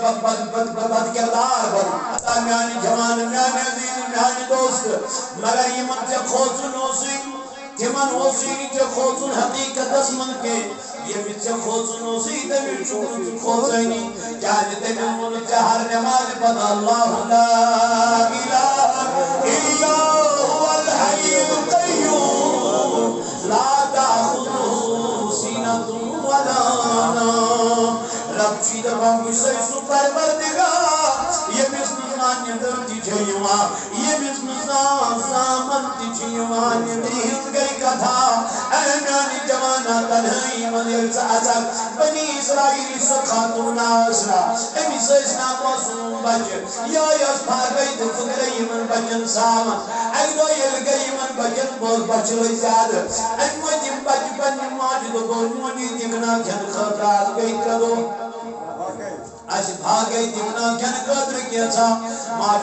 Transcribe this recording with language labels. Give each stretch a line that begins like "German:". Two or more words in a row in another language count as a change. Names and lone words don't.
Kashmiri: بد کِردار بنُن میٛانہِ جوانہٕ میٛانہِ عزیٖز میٛانہِ دوست مگر یِمن ژےٚ کھوژُن اوسُے تِمن اوسُے نہٕ ژےٚ کھوژُن حقیٖقتس منٛز کینٛہہ ییٚمِس ژےٚ کھوژُن اوسُے تٔمِس چھُکھ نہٕ ژٕ کھوژٲنی کیٛازِ تٔمۍ ووٚنُتھ ژےٚ ہر نٮ۪مازِ پتہٕ
Arabic: اللہ لا اِلہَ اِلَّا هُوَ الْحَيُّ الْقَيُّومُ لا تَأْخُذُهُ سِنَةٌ وَلَا نَوْمٌ
Kashmiri: رب چھُے دپان بہٕ چھُسے سُہ پروردگار ییٚمِس نہٕ زانٛہہ نِندٕر تہِ چھےٚ یِوان ییٚمِس نہٕ زانٛہہ زامن تہِ چھِ یِوان نِندرِ ہٕنٛز گٔے کتھا اے میٛانہِ جوانا تنہٲیی منٛز ییٚلہِ ژٕ اژکھ بنی اسرائیل سۄ خاتوٗن آسرا أمِس ٲسۍ ناو معصوٗم بچہِ یہے ٲس پھاگے تہٕ پھٕکرے یِمن بچن ساون اکہِ دۄہ ییٚلہِ گٔے یِمن بچن بچہِ لٔج زیادٕ اَمہِ وٲتۍ یِم بچہِ پننہِ ماجہِ دوٚپُن موجی دِگنا کھٮ۪نہٕ خٲطرٕ آز گٔے 3 دۄہ اَسہِ بھاگے دِگنا کھٮ۪نہٕ خٲطرٕ کینٛژھا ماجہِ